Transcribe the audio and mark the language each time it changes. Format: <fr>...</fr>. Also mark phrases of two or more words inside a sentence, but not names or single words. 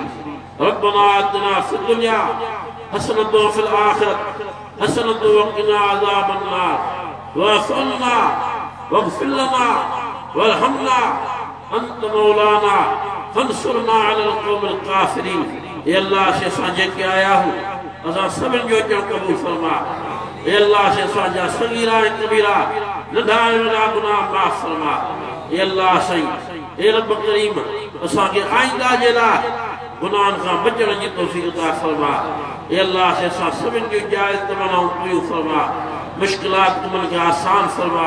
<ar>ربنا آتنا في الدنيا حسنة وفي الآخرة حسنة وقنا عذاب النار واعف عنا واغفر لنا وارحمنا أنت مولانا فانصرنا على القوم الكافرين.</ar> <sd>ए अल्लाह से साजे के आया हूँ असा सभिनि जो अचणु क़बूल फरमा। ए अल्लाह से साजा सगीरा कबीरा नंढा वॾा गुनाह माफ़ फरमा। ए अल्लाह साईं ए रब करीम असांखे आइंदा जे लाइ गुनाहनि खां बचण जी तौफ़ीक़ अता फरमा। ए अल्लाह से असां सभिनि जूं जाइज़ तमन्नाऊं पूरियूं फरमा मुश्किलात तुमनि खे आसान फरमा।</sd>